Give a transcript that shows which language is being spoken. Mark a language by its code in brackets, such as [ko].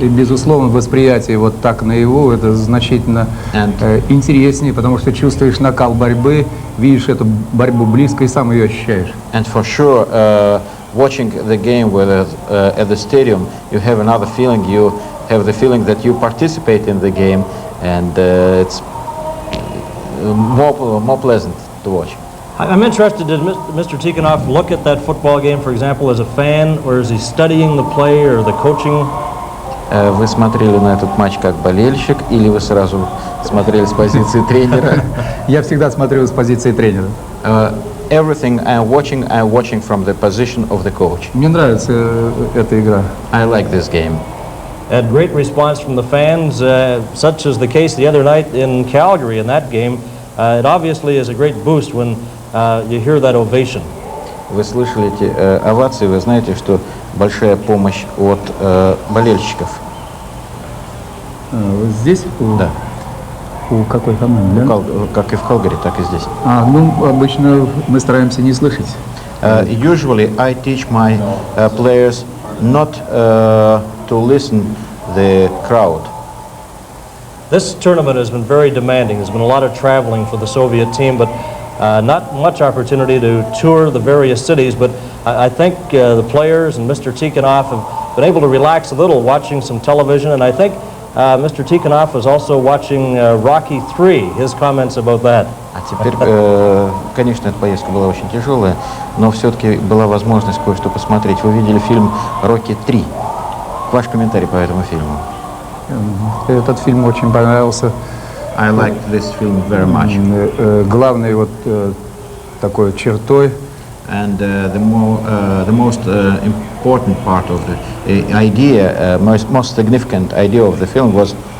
[ru] И, безусловно, восприятие вот так наяву это значительно интереснее, потому что чувствуешь накал борьбы, видишь эту борьбу близко и сам ее ощущаешь. [en] And for sure, watching the game at the stadium, you have another feeling. You have the feeling that you participate in the game, and it's more pleasant to watch. I'm interested, did Mr. Tikhonov look at that football game, for example, as a fan, or is he studying the play or the coaching? [ru] Вы смотрели на этот матч как болельщик, или вы сразу смотрели с позиции тренера? Я всегда смотрю с позиции тренера. [en] Everything I'm watching from the position of the coach. [ru] Мне нравится эта игра. [en] I like this game. Had great response from the fans, such as the case the other night in Calgary in that game. It obviously is a great boost when you hear that ovation. [ru] Вы слышали эти овации, вы знаете, что большая помощь от болельщиков. Здесь? Да. У какой команды? Как и в Калгари, так и здесь. Ну, обычно мы стараемся не слышать. [en] Usually I teach my players not to listen the crowd. This tournament has been very demanding. There's been a lot of traveling for the Soviet team, but not much opportunity to tour the various cities. But I think the players and Mr. Tikhonov have been able to relax a little watching some television, and I think Mr. Tikhonov was also watching Rocky III. His comments about that. [ru] А теперь конечно, эта поездка была очень тяжелая, но все-таки была возможность кое-что посмотреть. Вы видели фильм «Рокки 3». Ваш комментарий по этому фильму? Этот фильм очень понравился. [en] I liked this film very much. [ru] Главной вот такой чертой [en] And the most important part of the idea, most significant idea of the film was